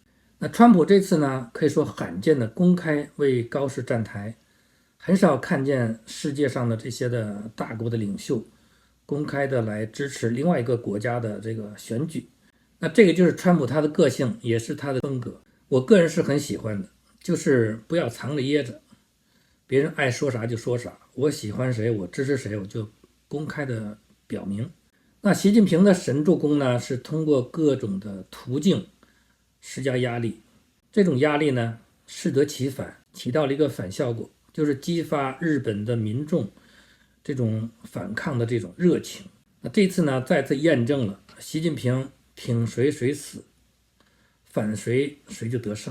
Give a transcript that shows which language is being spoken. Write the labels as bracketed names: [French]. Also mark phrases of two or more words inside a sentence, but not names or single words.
[Chinese] 那川普這次呢，可以說罕見的公開為高市站台，很少看見世界上的这些的大國的領袖公開的來支持另外一個國家的這個選舉。那這個就是川普他的個性，也是他的風格。我個人是很喜歡的，就是不要藏着掖着，別人愛說啥就說啥，我喜歡誰，我支持誰，我就公開的表明。那習近平的神助攻呢，是通過各種的途徑施加壓力，這種壓力呢適得其反，起到了一個反效果，就是激發日本的民眾這種反抗的這種熱情。那這次呢再次驗證了習近平挺誰誰死，反誰誰就得勝。